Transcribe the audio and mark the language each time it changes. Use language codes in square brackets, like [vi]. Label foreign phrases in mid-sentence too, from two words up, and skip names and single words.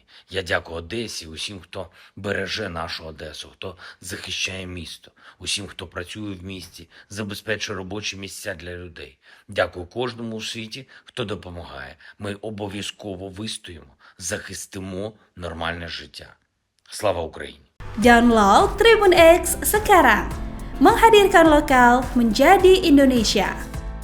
[uk] Я дякую Одесі, усім, хто береже нашу Одесу, хто захищає місто, усім, хто працює в місті, забезпечує робочі місця для людей. Дякую кожному у світі, хто допомагає. Ми обов'язково вистоїмо, захистимо нормальне життя. Слава Україні! [id] Download Tribun X sekarang, menghadirkan lokal menjadi Indonesia.